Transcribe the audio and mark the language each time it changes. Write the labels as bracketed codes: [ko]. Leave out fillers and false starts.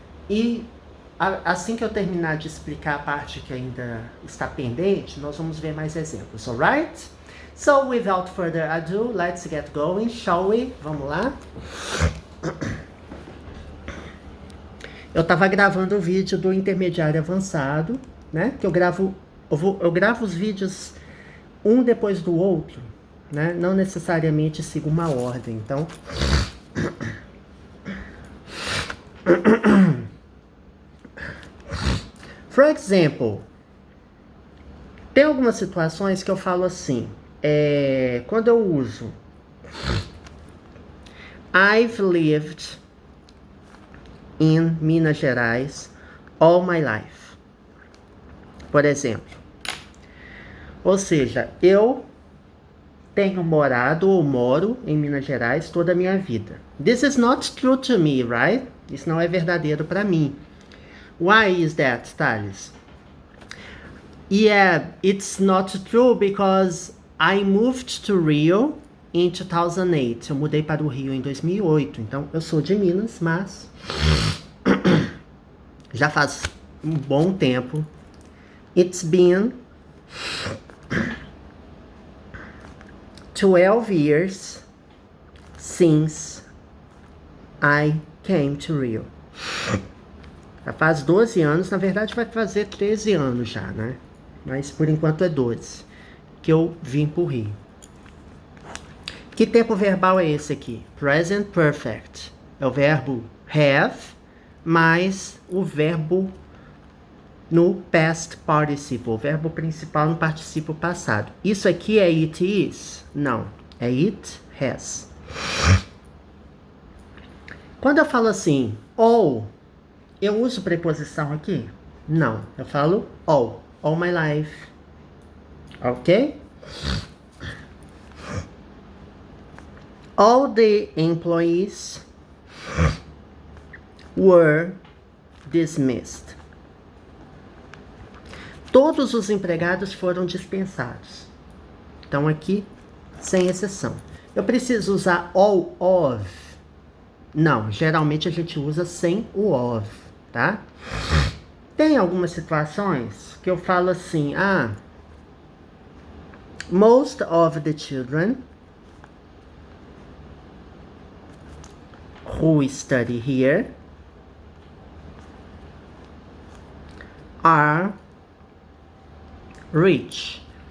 [pt] E assim que eu terminar de explicar a parte que ainda está pendente, nós vamos ver mais exemplos, alright? [en] So, without further ado, let's get going, shall we? [pt] Vamos lá? Eu estava gravando o vídeo do intermediário avançado, né? Que eu gravo os vídeos um depois do outro, né? Não necessariamente sigo uma ordem. Então, [en] for example, [pt] tem algumas situações que eu falo assim, quando eu uso [en] I've lived in Minas Gerais all my life. [pt] Por exemplo. Ou seja, eu tenho morado ou moro em Minas Gerais toda a minha vida. [en] This is not true to me, right? [pt] Isso não é verdadeiro para mim. [en] Why is that, Thales? Yeah, it's not true because I moved to Rio in 2008. [pt] Eu mudei para o Rio em 2008. Então, eu sou de Minas, mas já faz um bom tempo. [en] It's been 12 years since I came to Rio. [pt] Já faz 12 anos, na verdade vai fazer 13 anos já, né? Mas por enquanto é 12, que eu vim pro Rio. Que tempo verbal é esse aqui? Present Perfect. É o verbo have, mais o verbo no past participle, o verbo principal no particípio passado. Isso aqui é [en] it is? [pt] Não, é [en] it has. [pt] Quando eu falo assim, all, eu uso preposição aqui? Não, eu falo [en] all my life. [pt] Ok? [en] All the employees were dismissed. [pt] Todos os empregados foram dispensados. Então aqui, sem exceção. Eu preciso usar all of? Não, geralmente a gente usa sem o of, tá? Tem algumas situações que eu falo assim, [en] most of the children who study here are rich.